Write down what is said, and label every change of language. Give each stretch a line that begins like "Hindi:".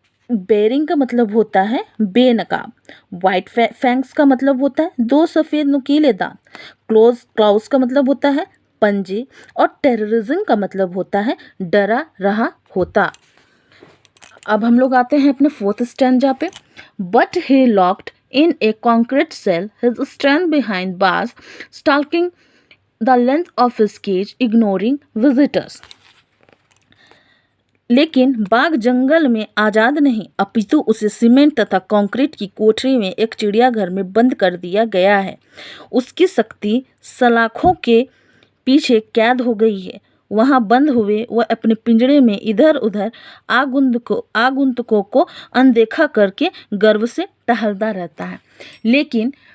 Hindi: Bearing का मतलब होता है बेनकाब। वाइट फैंक्स का मतलब होता है दो सफ़ेद नुकीले दांत। क्लॉज का मतलब होता है पंजे। और टेररिज्म का मतलब होता है डरा रहा होता। अब हम लोग आते हैं अपने फोर्थ स्टैंजा पे।
English: But he locked in a concrete cell, his strength behind bars, stalking the length of his cage, ignoring visitors.
Hindi: लेकिन बाघ जंगल में आज़ाद नहीं, अपितु उसे सीमेंट तथा कंक्रीट की कोठरी में एक चिड़ियाघर में बंद कर दिया गया है। उसकी शक्ति सलाखों के पीछे कैद हो गई है। वहाँ बंद हुए वह अपने पिंजरे में इधर उधर आगंतुकों को अनदेखा करके गर्व से टहलता रहता है। लेकिन